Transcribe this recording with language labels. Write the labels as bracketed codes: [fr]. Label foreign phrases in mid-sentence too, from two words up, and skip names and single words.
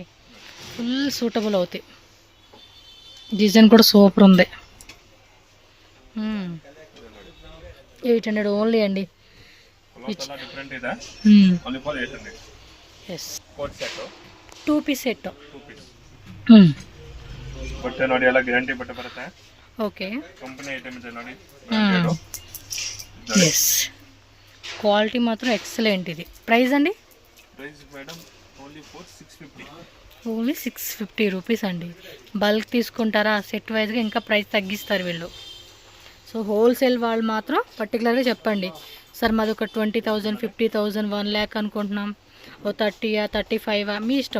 [en] full suitable [te] అవుతాయి. డిజైన్ కూడా సూపర్ ఉంది. 800 ఓన్లీ అండి. [en] Yes 2 piece set. [kn] ಬಟ್ಟೆ ನೋಡಿ ಎಲ್ಲ ಗ್ಯಾರಂಟಿ ಬಟ್ಟೆ ಬರುತ್ತೆ. ಓಕೆ ಕಂಪನಿ ಐಟಮ್ ಇದೆ ನೋಡಿ. [te] ಎಸ್ క్వాలిటీ మాత్రం ఎక్సలెంట్. ఇది ప్రైస్ అండి? [en] Price madam only 650. Only 650 rupees అండి. [te] బల్క్ తీసుకుంటారా సెట్ వైజ్గా ఇంకా ప్రైస్ తగ్గిస్తారు వీళ్ళు. సో హోల్సేల్ వాళ్ళు మాత్రం పర్టికులర్గా చెప్పండి సార్ మాది ఒక 20,000 50,000 1 lakh అనుకుంటున్నాం, ఓ 30 35 మీ ఇష్టం.